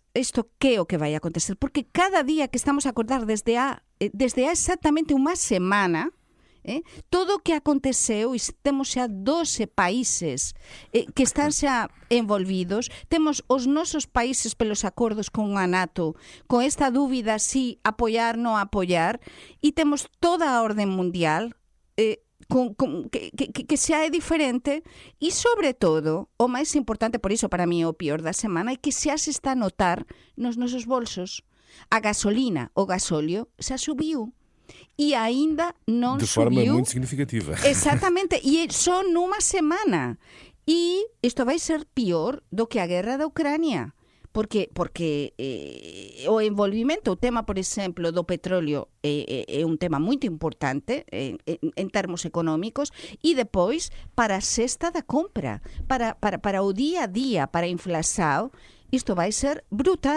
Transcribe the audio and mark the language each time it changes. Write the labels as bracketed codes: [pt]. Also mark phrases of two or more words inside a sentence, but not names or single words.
[gl] Isto que é o que vai acontecer? Porque cada día que estamos a acordar desde há exactamente unha semana, todo o que aconteceu, e temos xa 12 países que están xa envolvidos, temos os nosos países pelos acordos con a NATO, con esta dúbida si apoiar, non apoiar, e temos toda a orden mundial que xa é diferente, e sobre todo, o máis importante, por iso para mí o peor da semana, é que xa se está a notar nos nosos bolsos. A gasolina, o gasóleo, xa subiu. E ainda non de subiu. [pt] De forma muito significativa. Exatamente, e só numa semana. E isto vai ser pior do que a guerra da Ucrânia. [gl] Porque o envolvimento, o tema, por exemplo, do petróleo é un tema muito importante en termos económicos, e depois para a cesta da compra, para o día a día, para a inflação, isto vai ser brutal, os contornos.